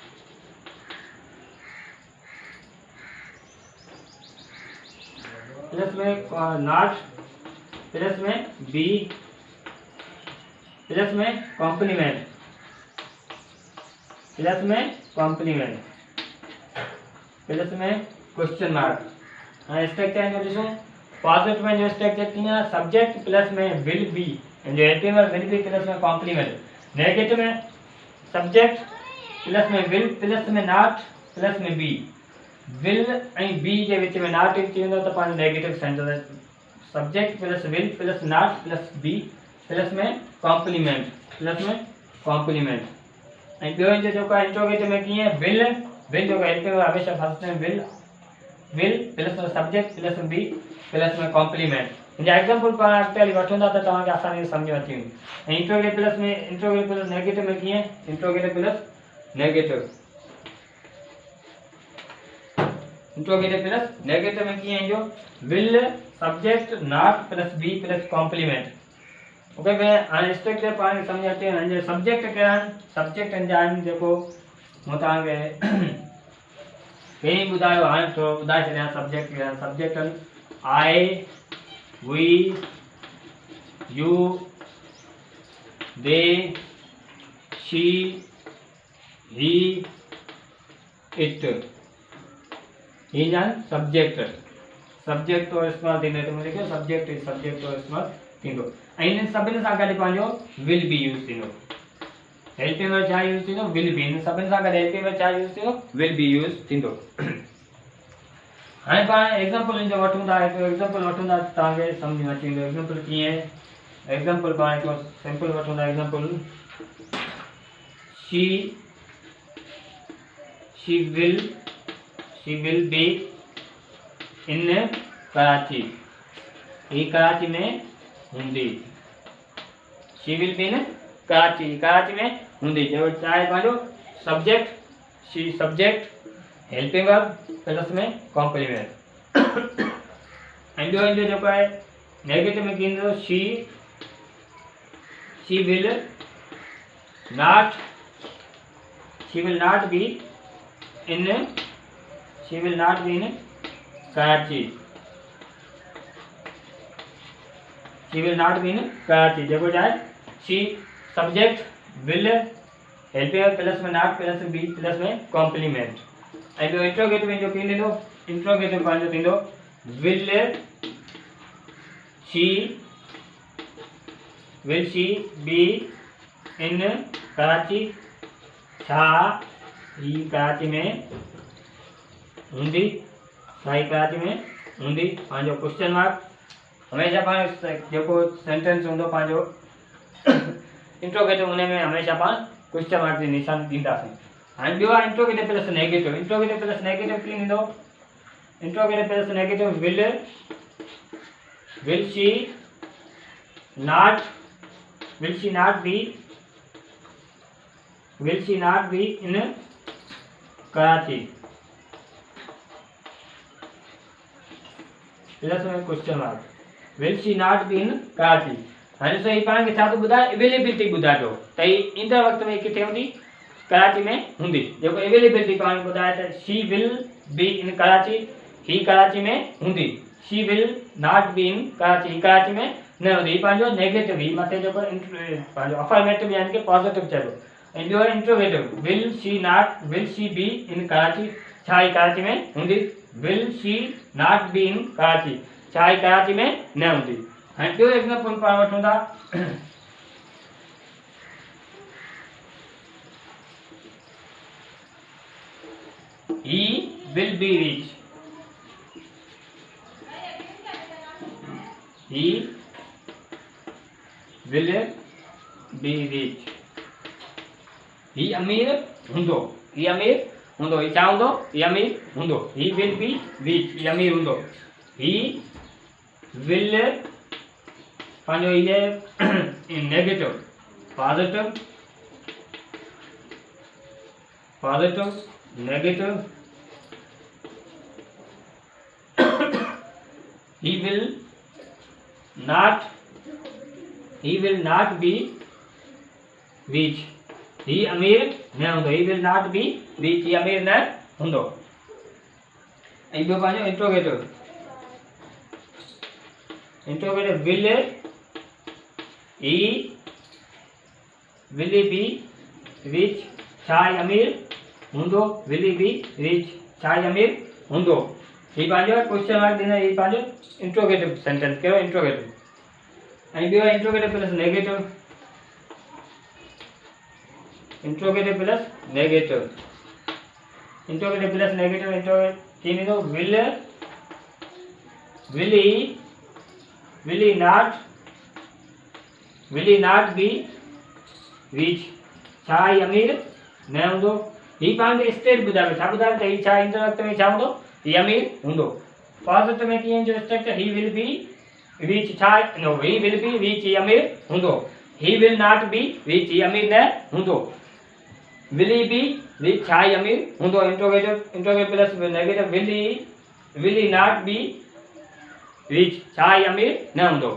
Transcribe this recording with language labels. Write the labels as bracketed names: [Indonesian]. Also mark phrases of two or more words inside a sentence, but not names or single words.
[English] plus में not plus में be plus में complement plus में question mark। स्ट्रक्चर [Sindhi] में ॾिसूं, [English] पॉजिटिव [Sindhi] में जो [English] structure कीअं, subject plus में will be, जो helping verb will be plus में complement। negative में subject plus में will plus में not plus में be will ऐं be [Sindhi] जे विच में [English] नॉट [Sindhi] अची वेंदो त पंहिंजो [English] negative sentence subject plus will plus not plus be plus में complement [Sindhi] ऐं ॿियो हिन जो इंट्रोगेटिव में कीअं विल जो [English] helping verb [Sindhi] हमेशा फर्स्ट में [English] will plus [Sindhi] में [English] subject plus [Sindhi] में [English] be plus [Sindhi] में कॉम्प्लीमेंट हिन एग्जांपल पाण अॻिते हली वठूं था त तव्हांखे आसानी सां सम्झ अची वेंदी ऐं [English] interrogative plus negative [Sindhi] में कीअं [English] interrogative plus [Sindhi] नेगेटिव में कीअं जो [English] will subject not plus be plus complement okay [Sindhi] भाई हाणे स्ट्रक्चर पाण समझ अचे हिन सब्जेक्ट कहिड़ा आहिनि सब्जेक्ट हिन जा आहिनि जेको मूं तव्हांखे पहिरीं ॿुधायो हाणे थोरो ॿुधाए छॾियां सब्जेक्ट कहिड़ा आहिनि सब्जेक्ट आहिनि [English] I we you they she he it ye John [Sindhi] सब्जेक्ट तो इस्तेमाल थींदो त मुंहिंजो सब्जेक्ट तो इस्तेमाल थींदो ऐं हिन सभिनी सां गॾु पंहिंजो [English] will be use [Sindhi] थींदो [English] helping verb [Sindhi] छा यूज़ थींदो [English] will be [Sindhi] हिन सभिनी सां गॾु [English] helping verb [Sindhi] छा यूज़ थींदो [English] will be use [Sindhi] थींदो हाणे पाण एग्जांपल हिन जो वठूं था हिकु एग्जांपल वठूं था तव्हांखे सम्झ में अची वेंदो एग्जांपल कीअं एग्जांपल पाण हिकिड़ो सिंपल वठूं था एग्जांपल [English] she will be in Karachi [Sindhi] ही कराची में हूंदी [English] she will be in Karachi [Sindhi] में हूंदी जो चाहे पंहिंजो [English] subject helping verb plus [Sindhi] में कॉम्प्लीमेंट ऐं ॿियो हिन जो जेको आहे नेगेटिव में कींदो शी [English] will not be in Karachi [Sindhi] जेको चाहे [English] she subject will helping verb plus में not plus be plus में complement [Sindhi] ऐं ॿियो [English] इंट्रोगेटिव [Sindhi] जो कीअं थींदो [English] इंट्रोगेटिव [Sindhi] पंहिंजो थींदो [English] विल she be in Karachi [Sindhi] छा ही कराची में हूंदी पंहिंजो [English] question mark [Sindhi] हमेशा पाण जेको सेंटेंस हूंदो पंहिंजो इंट्रोगेटिव हुन में हमेशा पाण [English] question mark [Sindhi] जी निशान ॾींदासीं हाणे ॿियो आहे [English] interrogative plus negative [Sindhi] कीअं थींदो [English] interrogative plus negative will she not be in Karachi plus में question mark will she not be in Karachi [Sindhi] हाणे सही पाण खे छा थो ॿुधाए [English] अवेलेबिलिटी [Sindhi] ॿुधाए थो त ही ईंदड़ वक़्त में किथे हूंदी कराची में हूंदी जेको अवेलेबिलिटी पाण ॿुधाए त [English] she will be in Karachi [Sindhi] ही कराची में हूंदी [English] she will not be in Karachi [Sindhi] ही कराची में न हूंदी ही पंहिंजो नेगेटिव ही मथे जेको पंहिंजो अफर्मेटिव यानी कि पॉजिटिव चइबो ऐं ॿियो इंट्रोगेटिव [English] will she be in Karachi [Sindhi] छा ही कराची में हूंदी [English] will she not be in Karachi [Sindhi] छा ही कराची में न हूंदी हाणे ॿियो एग्जांपल पाण वठूं था [English] he will be rich [Sindhi] ही अमीर हूंदो ही छा हूंदो ही अमीर हूंदो [English] he will be rich [Sindhi] ही अमीर हूंदो [English] he will [Sindhi] पंहिंजो इहे नेगेटिव पॉजिटिव नेगेटिव [English] he will not be rich [Sindhi] ही अमीर न हूंदो [English] he will not be rich [Sindhi] ही अमीर न हूंदो ऐं ॿियो पंहिंजो इंट्रोगेटिव [English] will be rich [Sindhi] छा ही अमीर हूंदो [English] will be rich [Sindhi] छा ही अमीर हूंदो ही पंहिंजो [English] question mark [Sindhi] ॾींदा ही पंहिंजो [English] interrogative sentence [Sindhi] कहिड़ो [English] इंट्रोगेटिव [Sindhi] ऐं ॿियो [English] interrogative plus negative interrogative plus negative, interrogative plus negative, interrogative will he not be rich, [Sindhi] छा ही अमीर न हूंदो। ही पाण खे स्टेट ॿुधायो, छा ॿुधायो त ही छा इंटरक्ट में छा हूंदो, ही अमीर हूंदो। [English] पॉजिटिव [Sindhi] में कीअं जो [English] structure, he will be rich, [Sindhi] छा नो, [English] he will be rich, [Sindhi] ही अमीर हूंदो। [English] he will not be rich, [Sindhi] ही अमीर न हूंदो। [English] will he be rich, [Sindhi] छा ही अमीर हूंदो। [English] interrogative plus negative, will he not be rich, [Sindhi] छा ही अमीर न हूंदो।